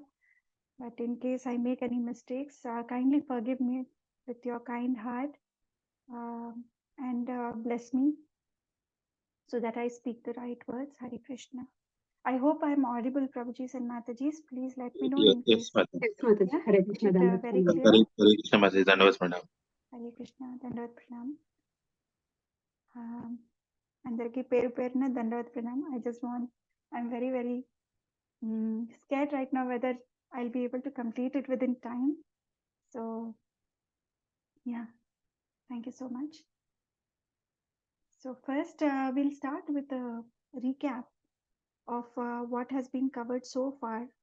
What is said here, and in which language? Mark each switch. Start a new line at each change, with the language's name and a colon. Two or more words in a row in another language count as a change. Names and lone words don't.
English: But in case I make any mistakes, kindly forgive me with your kind heart and bless me so that I speak the right words. Hare Krishna. I hope I'm audible, Prabhujis and Matajis. Please let me know in case. Yes, Mataji. Yeah? Hare Krishna. Is it very clear? Hare Krishna, Mataji. Dandavats, madam. Hare Krishna. Dandavat Pranam.
Telugu: అందర్కి పేరు పేర్న దండవత్ ప్రణామ్.
English: I'm very, very scared right now whether I'll be able to complete it within time. So, yeah, thank you so much. So first, we'll start with a recap of what has been covered so far.